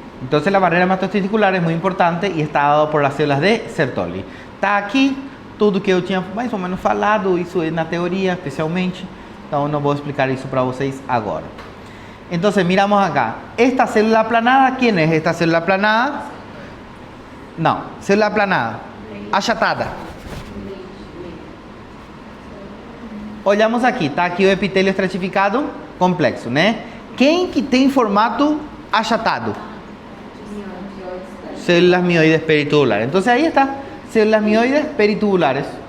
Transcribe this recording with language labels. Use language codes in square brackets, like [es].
[es] Entonces la barrera hematotesticular es muy importante y está dado por las células de Sertoli. [pt] Está aqui tudo que eu tinha mais ou menos falado, isso é na teoria especialmente, então não vou explicar isso para vocês agora. Então, [es] miramos acá, esta célula aplanada, ¿quién es esta célula aplanada? [pt] Não, célula aplanada, achatada. Olhamos aqui, tá aqui o epitélio estratificado complexo, né? Quem que tem formato achatado? [es] Células mioides peritubulares. Entonces ahí está, células mioides peritubulares.